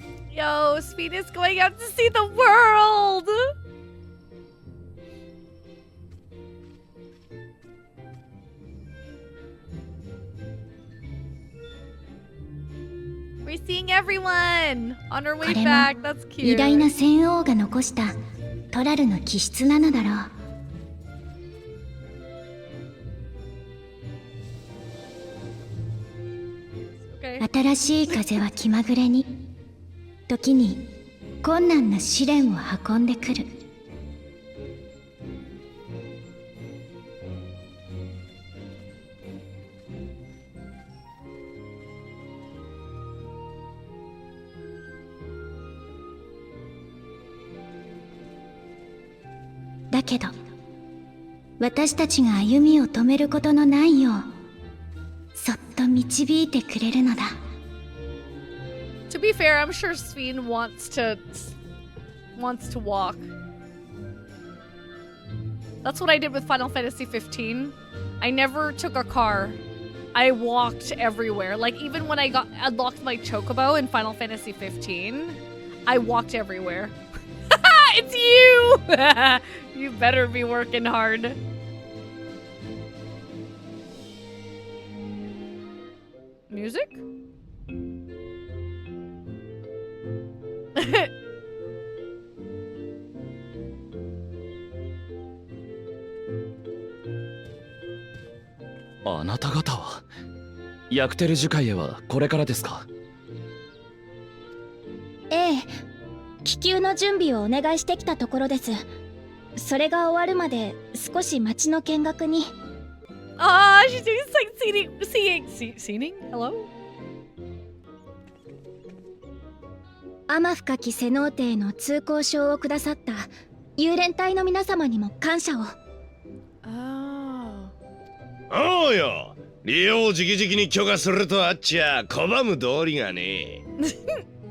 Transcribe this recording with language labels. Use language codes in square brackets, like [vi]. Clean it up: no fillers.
[en] Yo, Sweetest going out to see the world! We're seeing everyone on our way [ja] これも [en] back. That's [ja] 偉大 [en] cute. [ja] な戦王が残したトラルの気質なのだろう。 [en] Okay. [ja] 新しい風は気まぐれに、時に困難な試練を運んでくる。けど、私たちが歩みを止めることのないよう、そっと導いてくれるのだ。 [en] To be fair, I'm sure Sveen wants to walk. That's what I did with Final Fantasy 15. I never took a car. I walked everywhere. Like, even when I unlocked my Chocobo in Final Fantasy 15, I walked everywhere. It's you! You better be working hard. Music? [ja] あなた方はヤクテル樹海へはこれからですか？ええ、気球の準備をお願いしてきたところです。それが終わるまで少し街の見学に。 [en] Ah, she's doing sightseeing. Hello? [ja] 天深きセノーテへの通行証をくださった幽連隊の皆様にも感謝を。 Oh. おうよ、利用を直々に許可するとあっちゃ拒む道理がねえ。